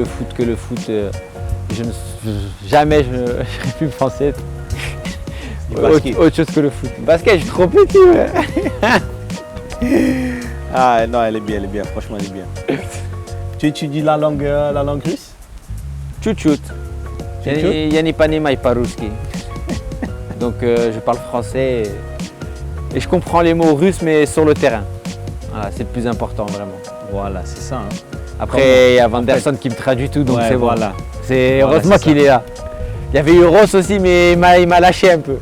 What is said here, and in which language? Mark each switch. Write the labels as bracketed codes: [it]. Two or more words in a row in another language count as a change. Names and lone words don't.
[fr] Jamais je n'aurais pu penser autre chose que le foot. Basket, je suis trop petit. Ouais. Ah non, elle est bien, franchement elle est bien. Tu étudies la langue russe? [ru] Chut-chut. Я не понимаю по-русски. [fr] Donc je parle français et je comprends les mots russes mais sur le terrain. Voilà, c'est le plus important vraiment. Voilà, c'est ça. Hein. Après il y a Vanderson qui me traduit tout donc ouais, c'est bon. Voilà. C'est voilà, heureusement qu'il est là. Il y avait Euros aussi mais il m'a lâché un peu.